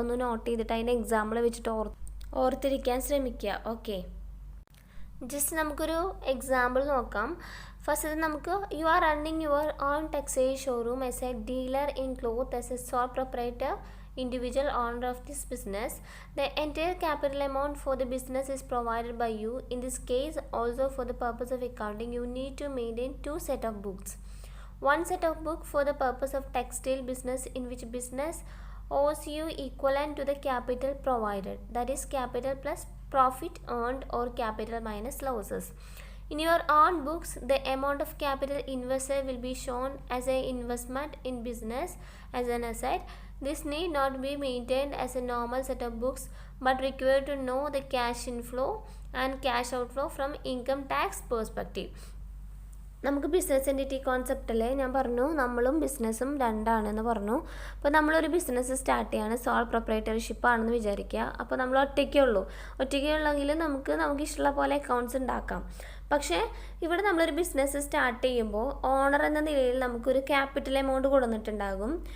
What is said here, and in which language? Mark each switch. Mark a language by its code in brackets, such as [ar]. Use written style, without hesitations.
[ml] ഒന്ന് നോട്ട് ചെയ്തിട്ട് അതിൻ്റെ എക്സാമ്പിൾ വെച്ചിട്ട് ഓർത്തിരിക്കാൻ ശ്രമിക്കുക. ഓക്കെ, ജസ്റ്റ് നമുക്കൊരു എക്സാമ്പിൾ നോക്കാം. [en] First നമുക്ക് you are running your own textile showroom as a dealer in cloth as a sole proprietor individual owner of this business. The entire capital amount for the business is provided by you. In this case, also for the purpose of accounting, you need to maintain 2 sets of books. One set of book for the purpose of textile business, in which business owes you equivalent to the capital provided, that is capital plus profit earned or capital minus losses. In your own books, the amount of capital invested will be shown as an investment in business as an asset. This need not be maintained as a normal set of books, but required to know the cash inflow and cash outflow from income tax perspective. [ml] നമുക്ക് business entity കോൺസെപ്റ്റിൽ ഞാൻ പറഞ്ഞു നമ്മളും ബിസിനസ്സും രണ്ടാണെന്ന് പറഞ്ഞു. അപ്പോൾ നമ്മളൊരു business start ചെയ്യാണ്, soul proprietorship ആണെന്ന് വിചാരിക്കുക. അപ്പോൾ നമ്മൾ ഒറ്റയ്ക്കുള്ളെങ്കിൽ നമുക്ക് ഇഷ്ടമുള്ള പോലെ അക്കൗണ്ട്സ് ഉണ്ടാക്കാം. പക്ഷേ ഇവിടെ നമ്മളൊരു ബിസിനസ് സ്റ്റാർട്ട് ചെയ്യുമ്പോൾ ഓണർ എന്ന നിലയിൽ നമുക്കൊരു ക്യാപിറ്റൽ എമൗണ്ട് കൊടുത്തിട്ടുണ്ടാകും.